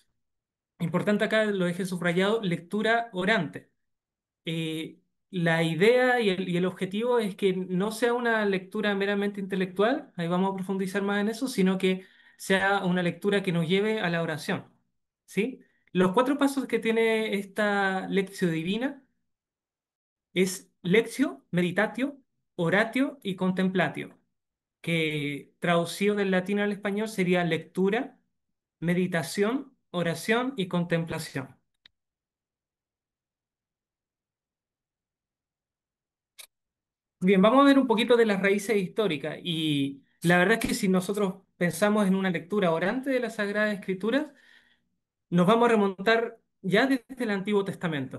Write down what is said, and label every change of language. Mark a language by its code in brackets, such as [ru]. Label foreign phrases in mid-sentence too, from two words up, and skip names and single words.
[es] Importante acá, lo dejé subrayado, lectura orante. Eh, la idea y el objetivo es que no sea una lectura meramente intelectual, ahí vamos a profundizar más en eso, sino que sea una lectura que nos lleve a la oración. ¿Sí? Los cuatro pasos que tiene esta [la] Lectio Divina [es] es [la] lectio, meditatio, oratio [es] y contemplatio, que traducido del latín al español sería lectura, meditación, oración y contemplación. Bien, vamos a ver un poquito de las raíces históricas y la verdad es que si nosotros pensamos en una lectura orante de la Sagrada Escritura, nos vamos a remontar ya desde el Antiguo Testamento.